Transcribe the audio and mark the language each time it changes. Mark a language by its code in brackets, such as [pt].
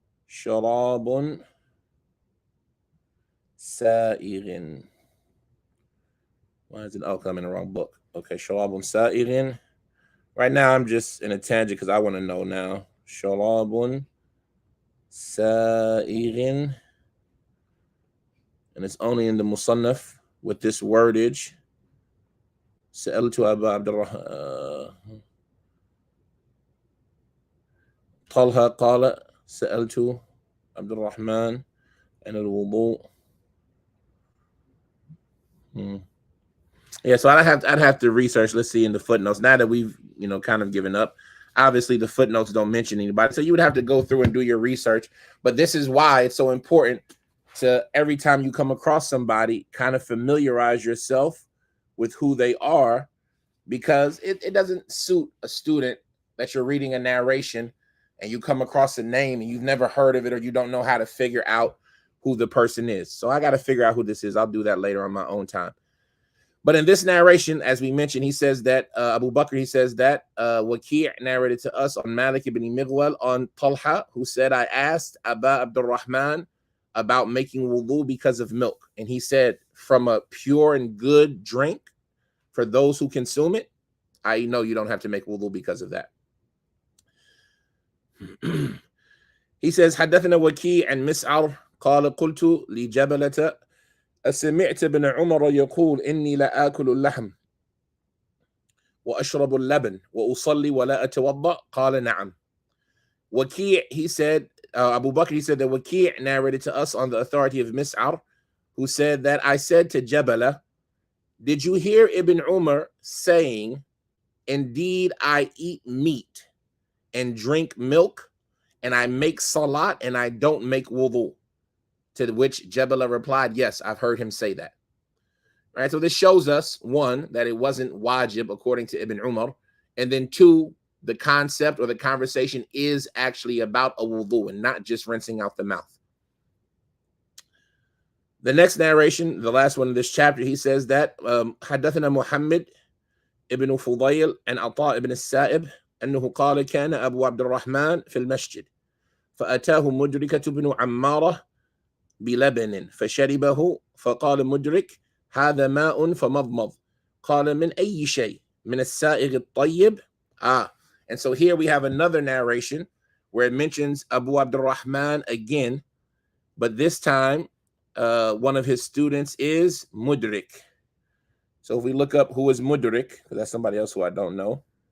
[en] Sharabun Sa'irin. Why is it? Oh, I'm in the wrong book. Okay, Sharabun Sa'irin. Right now, I'm just in a tangent because I want to know now. Sharabun Sa'irin. And it's only in the Musannaf with this wordage. [ar] سألت أبا عبد الرحمن طلحة قال سألت عبد الرحمن عن الوضوء. [en] Yeah, so I'd have to research. Let's see in the footnotes. Now that we've kind of given up, obviously the footnotes don't mention anybody, so you would have to go through and do your research. But this is why it's so important to every time you come across somebody, kind of familiarize yourself with who they are, because it doesn't suit a student that you're reading a narration and you come across a name and you've never heard of it, or you don't know how to figure out who the person is. So I got to figure out who this is. I'll do that later on my own time. But in this narration, as we mentioned, he says that Abu Bakr, he says that Waki' narrated to us on Malik ibn Mighwal on Talha, who said, I asked Aba Abdul Rahman about making wudu because of milk. And he said, from a pure and good drink for those who consume it, I know you don't have to make wudu because of that. He says, [ar] حدثنا وكيع عن مسعر قال قلت لجبلة أسمعت ابن عمر يقول إني لا آكل اللحم وأشرب اللبن وأصلي ولا أتوضأ قال نعم. [en] Waki', he said, Abu Bakr, he said that Waki' narrated to us on the authority of Mis'ar, who said that I said to Jabala, did you hear Ibn Umar saying, indeed I eat meat and drink milk and I make salat and I don't make wudu? To which Jabala replied, yes, I've heard him say that. All right, so this shows us, one, that it wasn't wajib according to Ibn Umar, and then two, the concept or the conversation is actually about a wudu and not just rinsing out the mouth. The next narration, the last one in this chapter, he says that [ar] حدثنا محمد ابن فضيل عن عطاء ابن السائب أنه قال كان أبو عبد الرحمن في المسجد فأتاه مدركة بن عمارة بلبن فشربه فقال مدرك هذا ماء فمضمض قال من أي شيء من السائغ الطيب. [en] And so here we have another narration where it mentions Abu Abdurrahman again, but this time one of his students is Mudrik. So if we look up who is Mudrik, because that's somebody else who I don't know.